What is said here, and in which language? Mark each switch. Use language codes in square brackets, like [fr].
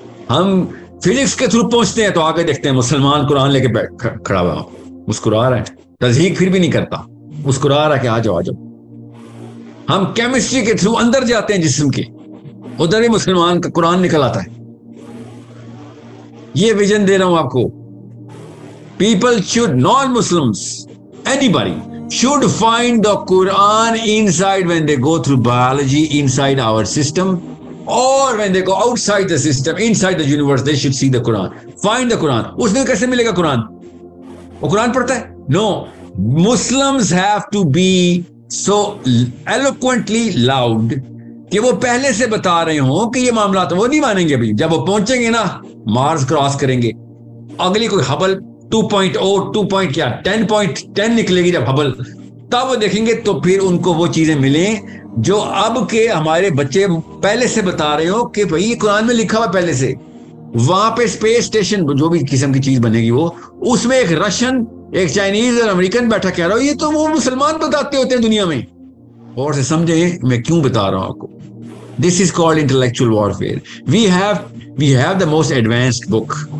[ur] ہم فزکس کے تھرو پہنچتے ہیں تو آگے دیکھتے ہیں مسلمان قرآن لے کے کھڑا ہوا, مسکرا رہا ہے, تصدیق پھر بھی نہیں کرتا, مسکرا رہا کہ آ جاؤ. ہم کیمسٹری کے تھرو اندر جاتے ہیں جسم کے, ادھر ہی مسلمان کا قرآن نکل آتا ہے. یہ ویژن دے رہا ہوں آپ کو. [en] People should, non-Muslims, anybody should find the Quran inside when they go through biology, inside our system, or when they go outside the system, inside the universe, they should see the Quran. Find the Quran. [ur] اس میں کیسے ملے گا قرآن؟ وہ قرآن پڑھتا ہے؟ [en] No. Muslims have to be so eloquently loud [ur] کہ وہ پہلے سے بتا رہے ہوں کہ یہ معاملات وہ نہیں مانیں گے. ابھی جب وہ پہنچیں گے نا, مارس کراس کریں گے, اگلی کوئی ہبل 10.10 نکلے گی جب ہبل, تب وہ دیکھیں گے تو پھر ان کو وہ چیزیں ملیں جو اب کے ہمارے بچے پہلے سے بتا رہے ہو کہ بھئی یہ قرآن میں لکھا ہوا پہلے سے. وہاں پہ اسپیس اسٹیشن جو بھی قسم کی چیز بنے گی, وہ اس میں ایک رشین, ایک چائنیز اور امریکن بیٹھا کہہ رہا ہو یہ تو وہ مسلمان بتاتے ہوتے ہیں دنیا میں. اور سے سمجھیں میں کیوں بتا رہا ہوں آپ کو. [en] This is called intellectual warfare. We have the most advanced book.